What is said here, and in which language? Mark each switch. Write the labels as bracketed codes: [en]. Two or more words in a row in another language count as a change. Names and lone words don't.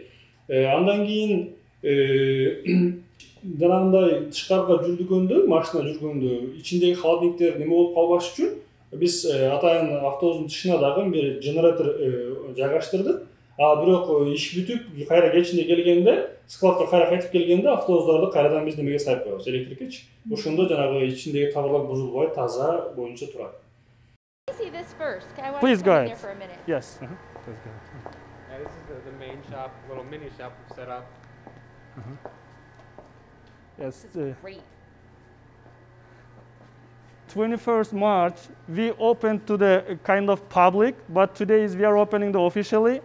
[ky] Андан кийин жанагындай тышкарга жүргөндө, машина жүргөндө ичиндеги холодильниктер неме болуп калбаш үчүн биз атайын автобустун тышына дагы бир генератор жайгаштырдык. Бирок иш бүтүп, кайра кечинде келгенде, складка кайра кайтып келгенде автобустарды кайрадан биз немеге сайып коебуз, электрикечи. Ошондо жанагы ичиндеги товарлар бузулбай, таза боюнча турат. [en] See this first. I want Please to go come in ahead. there for a minute. Yes. Please go ahead. Yeah, this is the main shop, little mini shop we've set up. Yes. This is great. 21st March, we opened to the kind of public, but today we are opening the officially.